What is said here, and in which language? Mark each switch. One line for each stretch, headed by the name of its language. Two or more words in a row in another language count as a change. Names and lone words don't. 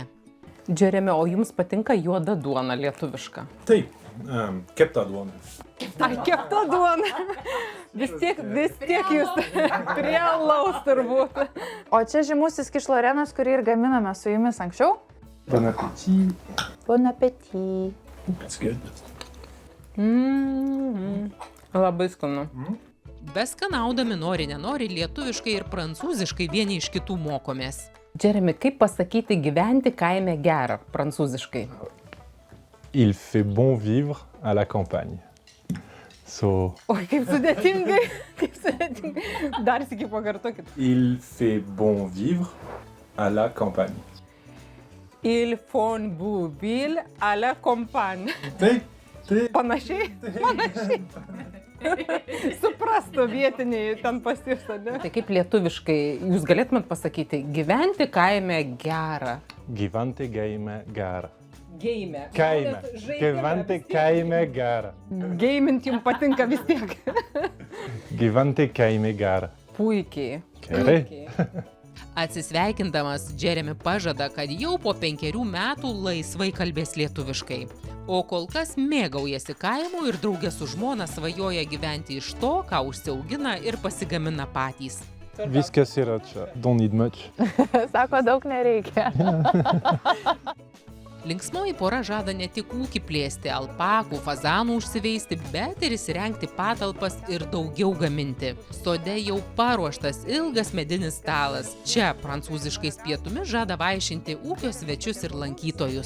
Lithuanian: Džeremi, o jums patinka juoda duona lietuviška? Taip, kepta duona. Ai, kepta duona. Vis tiek jūs prie alaus turbūt. O čia žymusis kišlorenas, kurį ir gaminame su jumis anksčiau.
French: Bon appétit. Bon appétit.
English: It's good.
Lithuanian: Labai skanu. Beskanaudami nori nenori lietuviškai ir prancūziškai vieni iš kitų mokomės. Džeremi, kaip pasakyti gyventi kaime gera prancūziškai?
French: Il fait bon vivre à la campagne.
Lithuanian: Oi, kaip sudėtingai. Dar sykį pakartokit.
French: Il fait bon vivre à la campagne. Il font buvil à la campagne.
Lithuanian: Taip. Panašiai. Suprastų vietiniai ten pas jūs, ne? Tai kaip lietuviškai, jūs galėtumėt pasakyti, gyventi kaime gera. Gyventi kaime gera. Geime. Kaime. Gyventi kaime gera. Geimint jums patinka vis tiek. Gyventi kaime gera. Puikiai. Gerai. Atsisveikindamas, Džeremi pažada, kad jau po 5 metų laisvai kalbės lietuviškai. O kol kas mėgaujasi kaimu ir draugė su žmona svajoja gyventi iš to, ką užsiaugina ir pasigamina patys. Viskas yra čia.
English: Don't need much.
Lithuanian: Sako, daug nereikia. Linksmoji pora žada ne tik ūkį plėsti, alpakų, fazanų užsiveisti, bet ir įsirengti patalpas ir daugiau gaminti. Sode jau paruoštas ilgas medinis stalas. Čia prancūziškais pietumis žada vaišinti ūkio svečius ir lankytojus.